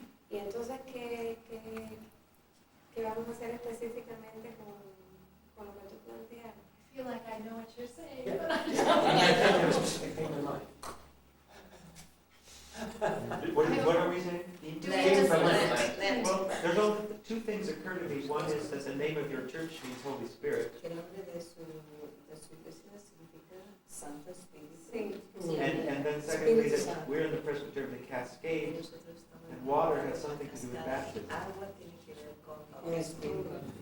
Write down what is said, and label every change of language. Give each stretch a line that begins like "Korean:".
Spanish: Y entonces, ¿qué vamos a hacer específicamente con lo que tú planteas?
English: I feel like I know what you're saying. Yeah. But I I can't have a specific thing in mind. What are we saying? Do we just Lent. Well, there's only 2 things occur to me. One is that the name of your church means Holy Spirit.
Spanish: El nombre de su iglesia significa Santo Espíritu. Sí.
English: And then secondly, that we're in the Presbyterian of the Cascades, and water has something to do with baptism.
Spanish: Agua tiene que ver con Espíritu.